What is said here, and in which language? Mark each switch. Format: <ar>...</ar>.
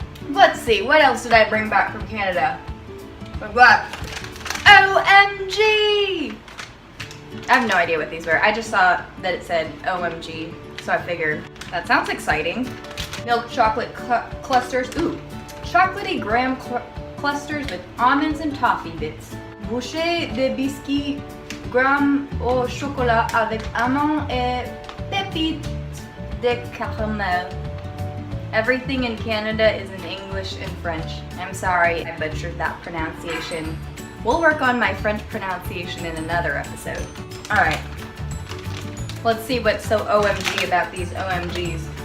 <en>Let's see, what else did I bring back from Canada? I've got OMG! I have no idea what these were. I just saw that it said OMG, so I figured that sounds exciting. Milk chocolate clusters. Ooh, chocolatey graham clusters with almonds and toffee bits.</en> <fr>Bouchée de biscuits graham au chocolat avec amandes et pépites de caramel.</fr> <en>Everything in Canada is in English and French. I'm sorry I butchered that pronunciation. We'll work on my French pronunciation in another episode. Alright, let's see what's so OMG about these OMGs.</en>